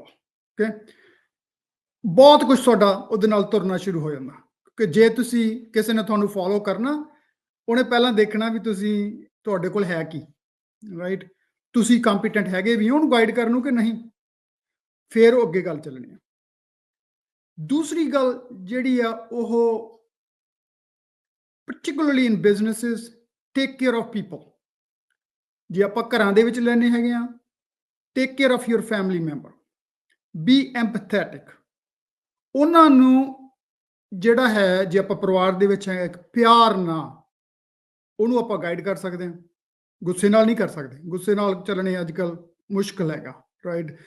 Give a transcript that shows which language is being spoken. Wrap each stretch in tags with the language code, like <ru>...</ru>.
<pa>Okay, ਬਹੁਤ ਕੁਝ ਤੁਹਾਡਾ ਉਹਦੇ ਨਾਲ ਤੁਰਨਾ ਸ਼ੁਰੂ ਹੋ ਜਾਂਦਾ। ਕਿ ਜੇ ਤੁਸੀਂ ਕਿਸੇ ਨੇ ਤੁਹਾਨੂੰ ਫੋਲੋ ਕਰਨਾ, ਉਹਨੇ ਪਹਿਲਾਂ ਦੇਖਣਾ ਵੀ ਤੁਹਾਡੇ ਕੋਲ ਹੈ ਕੀ, ਰਾਈਟ। ਤੁਸੀਂ ਕੰਪੀਟੈਂਟ ਹੈਗੇ ਵੀ ਉਹਨੂੰ ਗਾਈਡ ਕਰਨ ਨੂੰ ਕਿ ਨਹੀਂ, ਫਿਰ ਉਹ ਅੱਗੇ ਗੱਲ ਚੱਲਣੀ ਆ। ਦੂਸਰੀ ਗੱਲ ਜਿਹੜੀ ਆ, ਉਹ</pa> <en>particularly in businesses, take care of people।</en> <pa>ਜੇ ਆਪਾਂ ਘਰਾਂ ਦੇ ਵਿੱਚ ਲੈਣੇ ਹੈਗੇ ਆ,</pa> <en>Take care of your family member, be empathetic.</en> <pa>ਉਹਨਾਂ ਨੂੰ ਜਿਹੜਾ ਹੈ, ਜੇ ਆਪਾਂ ਪਰਿਵਾਰ ਦੇ ਵਿੱਚ ਹੈ, ਇੱਕ ਪਿਆਰ ਨਾਲ ਉਹਨੂੰ ਆਪਾਂ ਗਾਈਡ ਕਰ ਸਕਦੇ ਹਾਂ। ਗੁੱਸੇ ਨਾਲ ਨਹੀਂ ਕਰ ਸਕਦੇ, ਗੁੱਸੇ ਨਾਲ ਚੱਲਣੇ ਅੱਜ ਕੱਲ ਮੁਸ਼ਕਲ ਹੈਗਾ, ਰਾਈਟ।</pa>